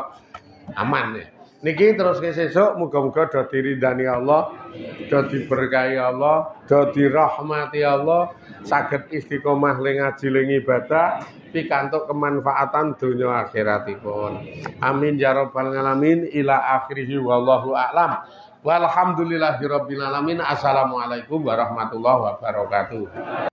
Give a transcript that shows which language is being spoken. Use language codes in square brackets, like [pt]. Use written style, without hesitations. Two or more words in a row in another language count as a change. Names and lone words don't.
[jv] Aman ya. Niki terus ke sesuk muga-muga do diridani Allah, do diberkahi Allah, do dirahmati Allah, saged istiqomah ling ngaji ling ibadah, pikantuk kemanfaatan dunya akhiratipun. [ar] آمين يا رب العالمين إلى آخره والله أعلم. والحمد لله رب العالمين. السلام عليكم ورحمة الله وبركاته.